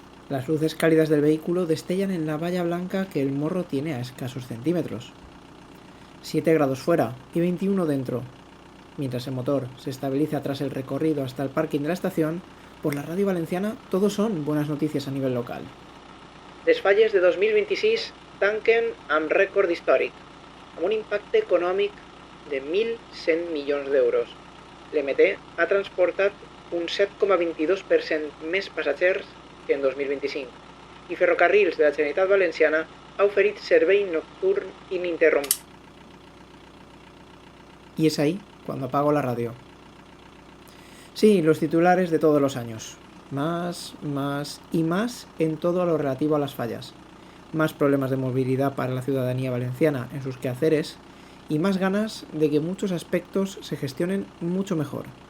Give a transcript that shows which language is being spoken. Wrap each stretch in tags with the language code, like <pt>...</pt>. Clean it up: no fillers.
<es>Las luces cálidas del vehículo destellan en la valla blanca que el morro tiene a escasos centímetros. 7 grados fuera y 21 dentro. Mientras el motor se estabiliza tras el recorrido hasta el parking de la estación, por la radio valenciana todo son buenas noticias a nivel local.</es> <ca>Les falles de 2026 tanquen amb rècord històric, amb un impacte econòmic de 1.100 milions d'euros. L'MT ha transportat un 7,22% més passatgers que en 2025 i Ferrocarrils de la Generalitat Valenciana ha oferit servei nocturn ininterrompido.</ca> <es>Y es ahí cuando apago la radio. Sí, los titulares de todos los años. Más y más en todo lo relativo a las fallas. Más problemas de movilidad para la ciudadanía valenciana en sus quehaceres y más ganas de que muchos aspectos se gestionen mucho mejor.</es>